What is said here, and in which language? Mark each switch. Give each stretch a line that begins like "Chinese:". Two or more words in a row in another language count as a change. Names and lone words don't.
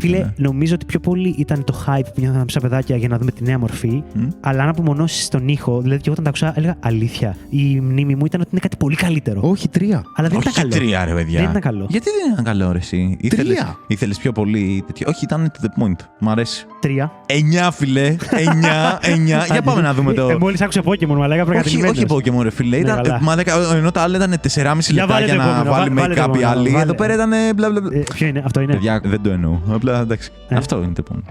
Greek: Φίλε, νομίζω ότι πιο πολύ ήταν το hype που νιώθαμε σαν παιδάκια για να δούμε τη νέα μορφή. Αλλά αν απομονώσει τον ήχο, δηλαδή και εγώ όταν τα άκουσα, έλεγα αλήθεια. Η μνήμη μου ήταν ότι είναι κάτι πολύ καλύτερο. Όχι, 3. Αλλά δεν Όχι ήταν και καλό. 3, ρε παιδιά. Δεν ήταν καλό. Γιατί δεν ήταν καλό, ρε εσύ. Ήθελες πιο πολύ τέτοιο. Όχι, ήταν
English: to the point.
Greek: Μ' αρέσει. 3. 9, φίλε. 9. Για πάμε να δούμε το. Μόλις άκουσα Pokémon, μου λέγα Όχι, προκατηλημένος. όχι Pokémon, ρε φίλε. Ήταν, καλά. ενώ τα άλλα ήταν 4,5 Για λεπτά βάλε για το να επόμενο, βάλει βάλε το make-up η επόμενο, άλλη. βάλε. Εδώ πέρα ήταν μπλα μπλα μπλα. Ποιο είναι, αυτό είναι. Παιδιά, δεν το εννοώ. Απλά εντάξει. Αυτό είναι το επόμενο.